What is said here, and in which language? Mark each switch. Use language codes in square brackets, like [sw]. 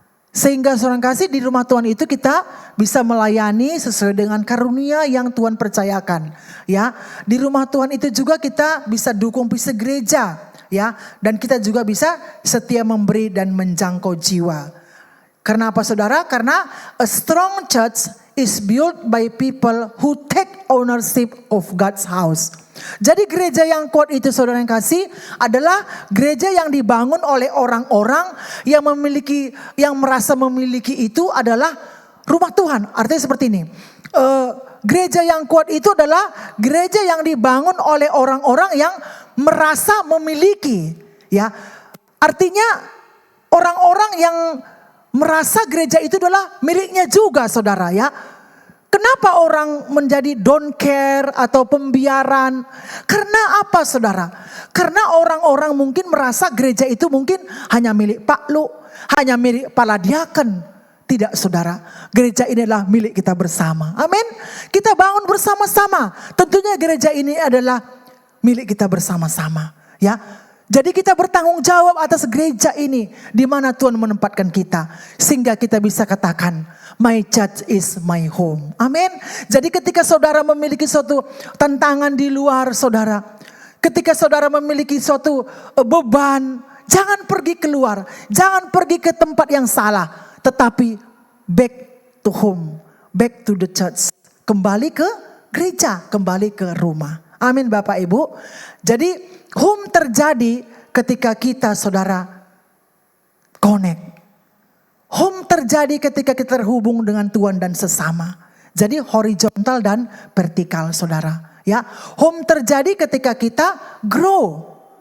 [id] Sehingga saudara yang kasih, di rumah Tuhan itu kita bisa melayani sesuai dengan karunia yang Tuhan percayakan ya. Di rumah Tuhan itu juga kita bisa dukung visi gereja ya, dan kita juga bisa setia memberi dan menjangkau jiwa. Karena apa saudara? [en] Karena a strong church is built by people who take ownership of God's house. [id] Jadi gereja yang kuat itu saudara yang kasih adalah gereja yang dibangun oleh orang-orang yang merasa memiliki itu adalah rumah Tuhan. Artinya seperti ini. Gereja yang kuat itu adalah gereja yang dibangun oleh orang-orang yang merasa memiliki ya. Artinya orang-orang yang merasa gereja itu adalah miliknya juga saudara ya. Kenapa orang menjadi [en] don't care [id] atau pembiaran? Karena apa saudara? Karena orang-orang mungkin merasa gereja itu mungkin hanya milik Pak Lu, hanya milik kepala diaken. Tidak saudara, gereja ini adalah milik kita bersama. Amin. Kita bangun bersama-sama. Tentunya gereja ini adalah milik kita bersama-sama. Ya. Jadi kita bertanggung jawab atas gereja ini di mana Tuhan menempatkan kita. Sehingga kita bisa katakan, [en] my church is my home. [id] Amin. Jadi ketika saudara memiliki suatu tantangan di luar saudara. Ketika saudara memiliki suatu beban, jangan pergi keluar. Jangan pergi ke tempat yang salah. [en] Tetapi back to home, back to the church. [id] Kembali ke gereja, kembali ke rumah. Amin Bapak Ibu. Jadi home terjadi ketika kita saudara connect. Home terjadi ketika kita terhubung dengan Tuhan dan sesama. Jadi horizontal dan vertikal saudara. Ya, home terjadi ketika kita grow.